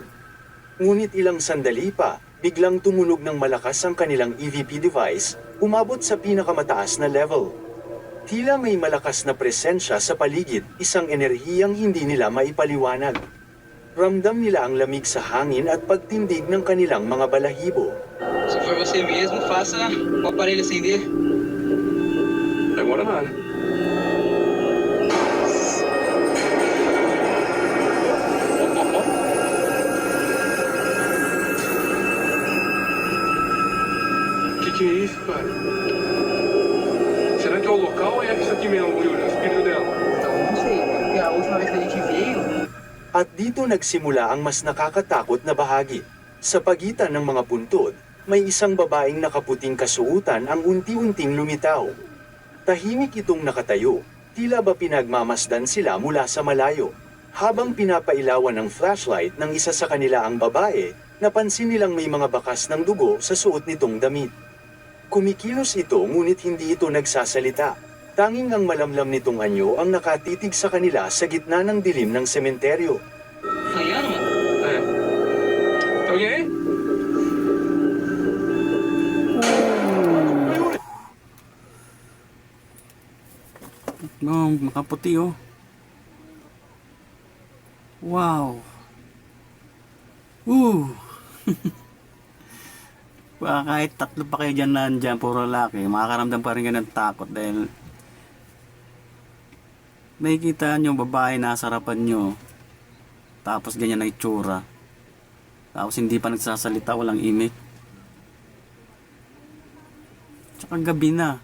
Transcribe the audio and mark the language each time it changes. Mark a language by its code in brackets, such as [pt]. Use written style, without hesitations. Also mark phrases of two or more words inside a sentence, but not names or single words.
[tl] Ngunit ilang sandali pa, biglang tumunog ng malakas ang kanilang [en] EVP device, [tl] umabot sa pinakamataas na level. Tila may malakas na presensya sa paligid, isang enerhiyang hindi nila maipaliwanag. Ramdam nila ang lamig sa hangin at pagtindig ng kanilang mga balahibo. [pt] Se for você mesmo, faça o aparelho acender. Demora nada. Que é isso, cara? Será que é o local ou é isso aqui mesmo, Yuri? O espírito dela? Então, não sei, porque a última vez que a gente veio, [tl] At dito nagsimula ang mas nakakatakot na bahagi. Sa pagitan ng mga puntod, may isang babaeng nakaputing kasuutan ang unti-unting lumitaw. Tahimik itong nakatayo, tila ba pinagmamasdan sila mula sa malayo. Habang pinapailawan ng flashlight ng isa sa kanila ang babae, napansin nilang may mga bakas ng dugo sa suot nitong damit. Kumikilos ito ngunit hindi ito nagsasalita. Tanging ang malamlam nitong anyo ang nakatitig sa kanila sa gitna ng dilim ng sementeryo. [pt] Fallaram, mano. É. Tá alguém aí? [tl] No, makaputi oh. Wow. Baka kahit tatlo pa kayo dyan nandyan, puro lalaki, makakaramdam pa rin kayo ng takot dahil nakikita nyo babae nasa harapan nyo, tapos ganyan na itsura, tapos hindi pa nagsasalita, walang imik, tsaka gabi na.